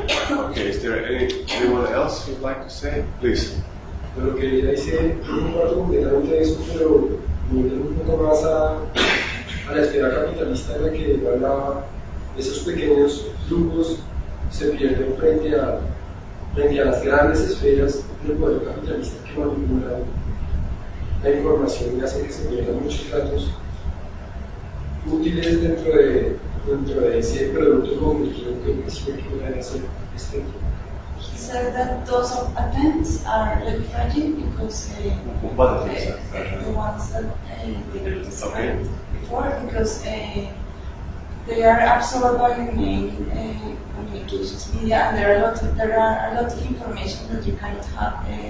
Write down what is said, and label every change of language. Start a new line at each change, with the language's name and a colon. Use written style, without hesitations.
English: Okay, is there anyone else you'd like to say? Please.
Spanish: Bueno, quería decir, un poco completamente eso, pero volver un poco más a la esfera capitalista en la que igual esos pequeños grupos se pierden frente a. Frente a las grandes esferas del poder capitalista que manipulan la información y hace que se pierdan muchos datos útiles dentro de ese producto convertido que es lo que puede hacer este tipo.
English: He said that those of attempts are like fragile because the ones that they described before, because they are absorbed by the main communications media, and there are a lot of information that you cannot have.